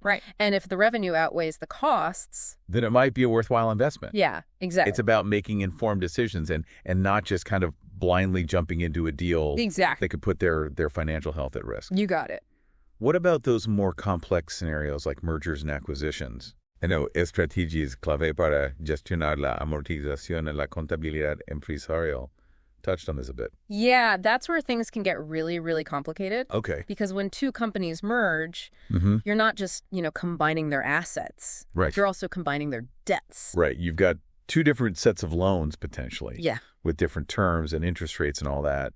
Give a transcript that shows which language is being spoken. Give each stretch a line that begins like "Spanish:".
English: Right. And if the revenue outweighs the costs, then it might be a worthwhile investment. Yeah, exactly. It's about making informed decisions and not just kind of blindly jumping into a deal that could put their financial health at risk. You got it. What about those more complex scenarios like mergers and acquisitions? I know
Spanish: estrategias clave para gestionar la amortización en la contabilidad empresarial.
English: Touched on this a bit. Yeah, that's where things can get really, really complicated. Okay. Because when two companies merge, you're not just, combining their assets. Right. You're also combining their debts. Right. You've got two different sets of loans, potentially. Yeah. With different terms and interest rates and all that.